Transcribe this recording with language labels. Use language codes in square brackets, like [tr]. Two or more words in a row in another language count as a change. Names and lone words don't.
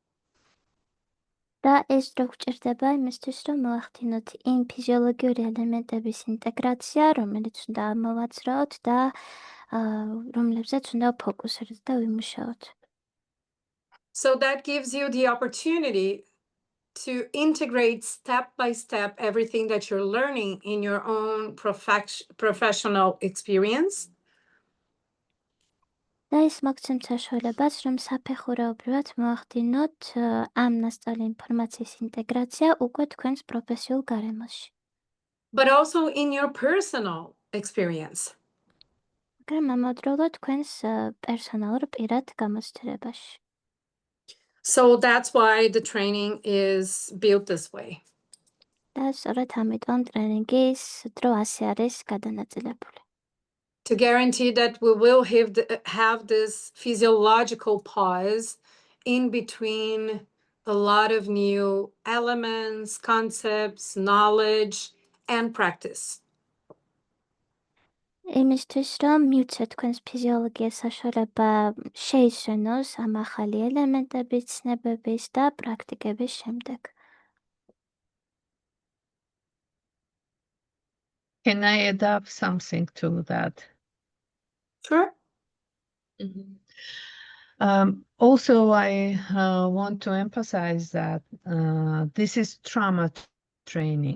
[ka] და ეს დრო გვჭირდება იმისთვის, რომ მოახდინოთ იმ ფიზიოლოგიური ელემენტების ინტეგრაცია, რომელიც უნდა ამოვაცრაოთ და რომლებზეც უნდა ფოკუსირდეთ და ვიმუშაოთ. [en] So that gives you the opportunity to integrate step by step everything that you're learning in your own professional experience. [ka] და ეს მოგცემთ საშუალებას, რომ საფეხურეობრივად მოახდინოთ ამ ნასწავლი ინფორმაციის ინტეგრაცია უკვე თქვენს პროფესიულ გარემოში. [en] But also in your personal experience. [ka] მაგრამ ამავდროულად თქვენს პერსონალურ პირად გამოცდილებაში. [en] So that's why the training is built this way. [ka] და სწორედ ამიტომ ტრენინგის დრო ასე არის გადანაწილებული. [en] To guarantee that we will have this physiological pause in between a lot of new elements, concepts, knowledge, and practice. [ka] იმისთვის, რომ მივცეთ თქვენს ფიზიოლოგიას საშუალება შეისვენოს ამ ახალი ელემენტების, ცნებების და პრაქტიკების შემდეგ. [en] Can I add up something to that? Sure. Also, I want to emphasize that this is trauma training.